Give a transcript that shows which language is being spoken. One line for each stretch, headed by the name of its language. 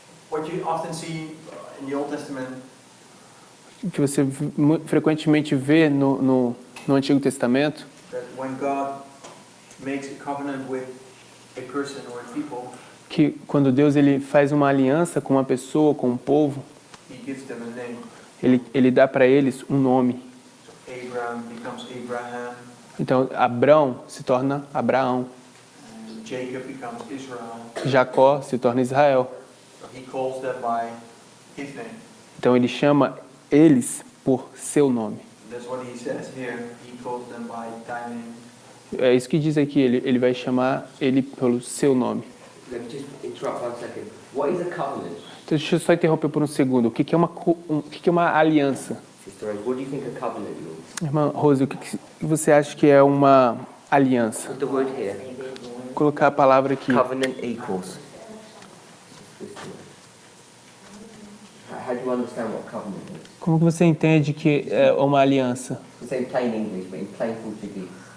English: What you often see in the Old Testament,
Portuguese: Que você frequentemente vê no Antigo Testamento,
English: that when God makes a covenant with a person or a people,
Portuguese: que quando Deus ele faz uma aliança com uma pessoa, com um povo,
English: he gives them a name.
Portuguese: ele dá para eles um nome.
English: So Abraham becomes Abraham,
Portuguese: Então, Abrão se torna Abraão.
English: and Jacob becomes Israel.
Portuguese: Jacó se torna Israel.
English: So he calls them by his name.
Portuguese: Então, ele chama eles por seu nome.
English: That's what he says here. He calls them by thy name.
Portuguese: É isso que diz aqui, ele vai chamar ele pelo seu nome.
English: Let me just interrupt 1 second. What is a covenant?
Portuguese: Então, deixa eu só interromper por um segundo. O que é uma aliança?
English: Sister Rose, what do you think a covenant means?
Portuguese: Irmã Rose, o que você acha que é uma aliança?
English: Put the word here.
Portuguese: Vou colocar a palavra aqui.
English: Covenant equals. How do you understand what covenant is?
Portuguese: Como que você entende que é uma aliança?
English: It's in plain English, but in plain Portuguese.